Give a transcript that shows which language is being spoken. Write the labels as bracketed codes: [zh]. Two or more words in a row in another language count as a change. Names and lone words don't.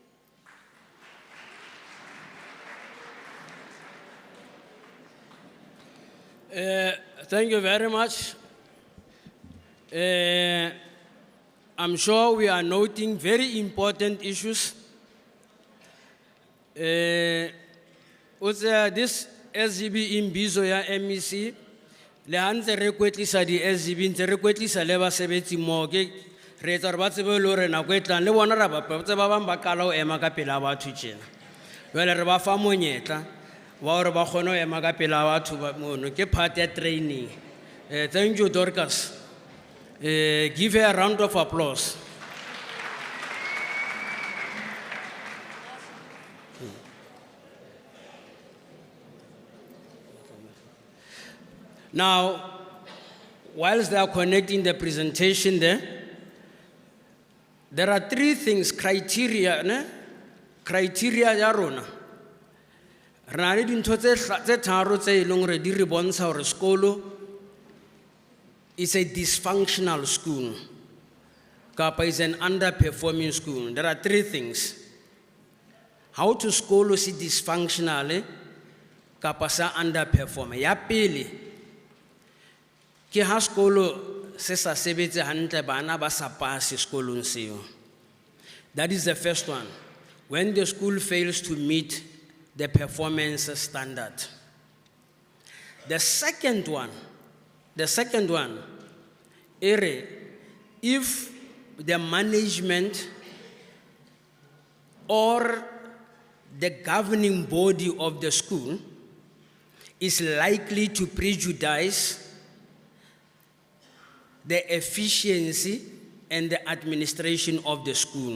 [en] Thank you very much. I'm sure we are noting very important issues. [st] This SGB Imbizo ya MEC, le hantse re kwetlisa di SGB ntse re kwetlisa le basebetsi mo ke re etsa re ba tsebe le hore nako e tlang le bona ra ba bang ba kala ho ema ka pela batho tjena. Jwale re ba fa monyetla wa hore ba kgone ho ema ka pela batho ba mono ke part ya training. [en] Thank you, Dorcas. Give her a round of applause. Now, whilst they are connecting the presentation there are 3 things, criteria [st] ya rona. Re na le dintho tse tharo tse e leng hore di re bontsha hore sekolo [en] is a dysfunctional school, [st] kapa [en] is an underperforming school. There are 3 things. How to school si dysfunctional, [st] kapa sa underperform. Ya pele, ke ha sekolo se sa sebetse hantle bana ba sa pase sekolong seo. [en] That is the first one. When the school fails to meet the performance standard. The second one, if the management or the governing body of the school is likely to prejudice the efficiency and the administration of the school.